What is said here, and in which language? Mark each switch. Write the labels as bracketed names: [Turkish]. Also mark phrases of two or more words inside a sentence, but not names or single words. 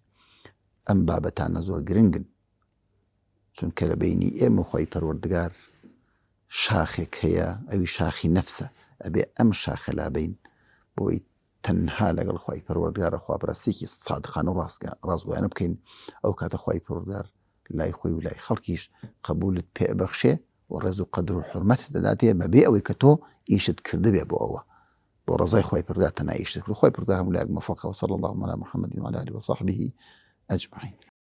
[Central Kurdish] ئەم بابەتانە زۆر گرنگن، چونکە لە بینی ئێمە خۆی پەروەردگار شاخێک هەیە، ئەوی شاخی نەفسە، ئەبێ ئەم شاخە لابین بۆی تەنها لەگەڵ خۆی پەروەردگارە خواپەرستێکی سادقانە و ڕازگۆیانە بکەین، ئەو کاتە خۆی پەروەردگار لای خۆی و لای خەڵکیش قبولت پێبەخشێ و ڕێز و قەدر و حورمەتت دەداتێ، بەبێ ئەوەی کە تۆ ئیشت کردبێ بۆ ئەوە، بۆ ڕزای خۆی پەروەردگار تەنها ئیشت کرد. خۆی پەروەردگار هەموو لایەک موفق، [Arabic] وصلی الله على محمد وعلى آله وصحبه أجمعين.